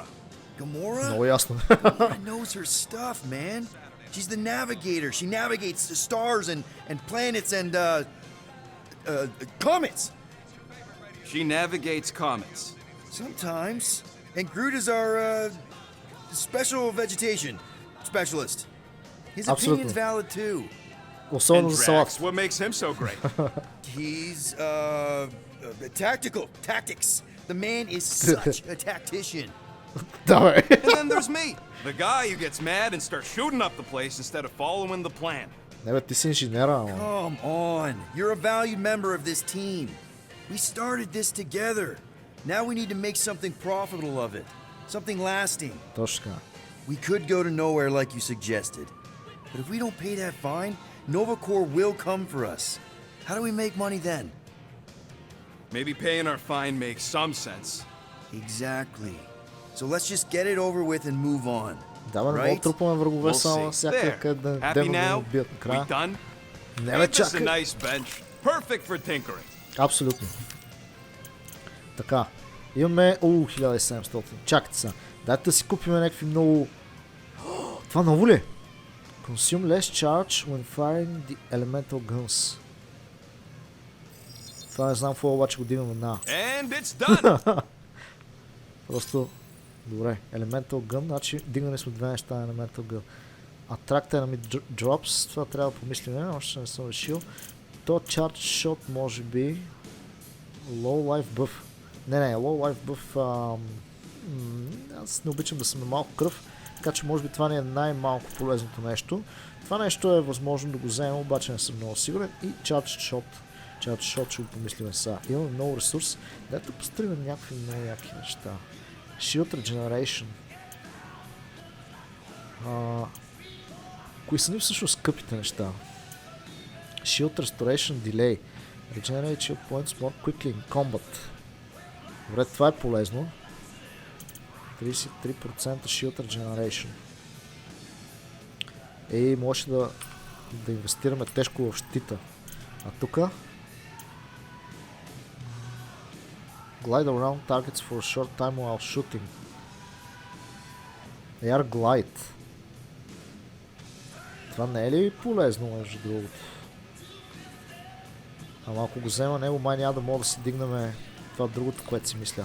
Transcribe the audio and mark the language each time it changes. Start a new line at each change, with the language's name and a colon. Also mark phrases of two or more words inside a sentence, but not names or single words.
English: Gamora?
Bulgarian: Много ясно.
English: Gamora knows her stuff, man. She's the navigator. She navigates the stars and planets and, comets. She navigates comets. Sometimes. And Grooot is our, special vegetation specialist. His opinion's valid too.
Bulgarian: Особено
English: And
Bulgarian: за
English: Drax,
Bulgarian: салат.
English: what makes him so great? He's, tactics. The man is such a tactician.
Bulgarian: Да, бе.
English: And then there's me, the guy who gets mad and starts shooting up the place instead of following the plan.
Bulgarian: Не, бе, ти си инженера, ама.
English: Come on. You're a valued member of this team. We started this together. Now we need to make something profitable of it. Something lasting.
Bulgarian: Точно така.
English: We could go to nowhere like you suggested. But if we don't pay that fine, Nova Corps will come for us. How do we make money then? Maybe paying our fine makes some sense. Exactly. So let's just get it over with and move on.
Bulgarian: Да, бе, не мога
English: Right?
Bulgarian: да трупаме врагове
English: We'll
Bulgarian: само
English: see.
Bulgarian: всякъде,
English: There.
Bulgarian: къде да
English: Happy
Bulgarian: демо да
English: now?
Bulgarian: ни убият
English: We
Bulgarian: накрая.
English: done?
Bulgarian: Не, бе,
English: Ain't this a
Bulgarian: чакай.
English: nice bench? Perfect for tinkering.
Bulgarian: Абсолютно. Така. Имаме... 1700. Чакайте сега. Дайте да си купим някакви много... Това ново ли е?
English: Consume less charge when firing the elemental guns.
Bulgarian: Това не знам какво обаче го дигаме на.
English: And it's done.
Bulgarian: Просто... Добре.
English: Elemental gun.
Bulgarian: Значи дигнали сме две неща на
English: elemental gun. Attract enemy drops.
Bulgarian: Това трябва да помислим. Още не съм решил. То
English: charge shot
Bulgarian: може би...
English: Low life buff. Не, low life buff...
Bulgarian: аз не обичам да съм на малко кръв. Така че може би това ни е най-малко полезното нещо. Това нещо е възможно да го вземем, обаче не съм много сигурен. И
English: charge shot. Charge shot
Bulgarian: ще го помислим сега. Имаме много ресурс. Дайте построим някакви много яки неща.
English: Shield regeneration.
Bulgarian: Кои са ни всъщност скъпите неща?
English: Shield restoration delay. Regenerate shield points more quickly in combat.
Bulgarian: Добре, това е полезно. 33%
English: shield regeneration.
Bulgarian: Може да инвестираме тежко в щита. А тука
English: Glide around targets for a short time while shooting. Air Glide.
Bulgarian: Това не е ли полезно, между другото? Ама ако го взема него, май няма да мога да си дигнем това другото, което си мисля.